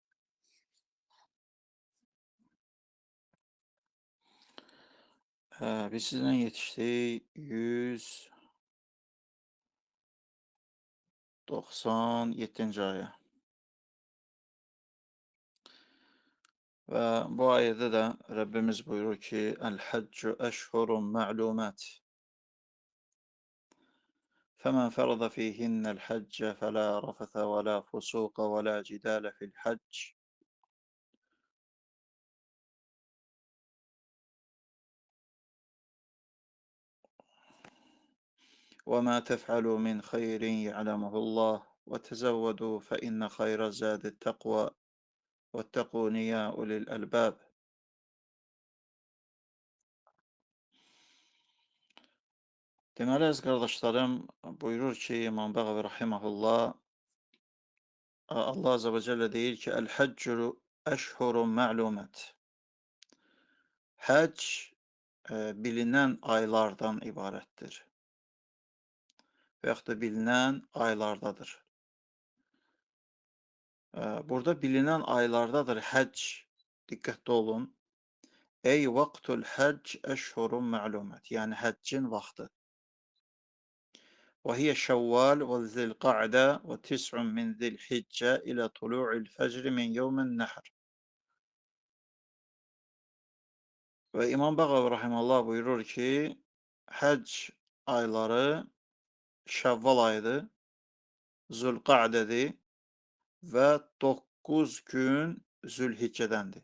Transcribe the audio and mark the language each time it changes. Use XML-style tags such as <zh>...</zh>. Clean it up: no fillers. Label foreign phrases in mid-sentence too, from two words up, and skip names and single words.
<tr>Biz sizden yetiştik 197. aya. Ve bu ayette de Rabbimiz buyurur ki</tr> <ar>الحج أشهر معلومات. فَمَنْ فَرَضَ فِيهِنَّ الْحَجَّ فَلَا رَفَثَ وَلَا فُسُوقَ وَلَا جِدَالَ فِي الْحَجِّ وَمَا تَفْعَلُوا مِنْ خَيْرٍ يَعْلَمُهُ اللّٰهُ وَتَزَوَّدُوا فَإِنَّ خَيْرَ الزَّادِ التَّقْوَى وَاتَّقُونِ يَا أُولِي الْأَلْبَابِ.</ar> <az>Deməli, əziz qardaşlarım, buyurur ki, İmam Bəğəvi rahimehullah, Allah</az> <ar>عز وجل</ar> <az>deyir ki,</az> <ar>الحج أشهر معلومات.</ar> <az>Həcc bilinən aylardan ibarətdir və yaxud da bilinən aylardadır. Burada bilinən aylardadır həcc, diqqətli olun.</az> <ar>أي وقت الحج أشهر معلومات,</ar> <az>yəni həccin vaxtı.</az> <ar>وهي شوال وذي القعدة وتسع من ذي الحجة إلى طلوع الفجر من يوم النحر.</ar> <tr>Ve İmam Bağavi Rahimallah buyurur ki, hac ayları Şevval ayıdır, Zülqa'dedir ve 9 gün Zülhicce'dendir.</tr>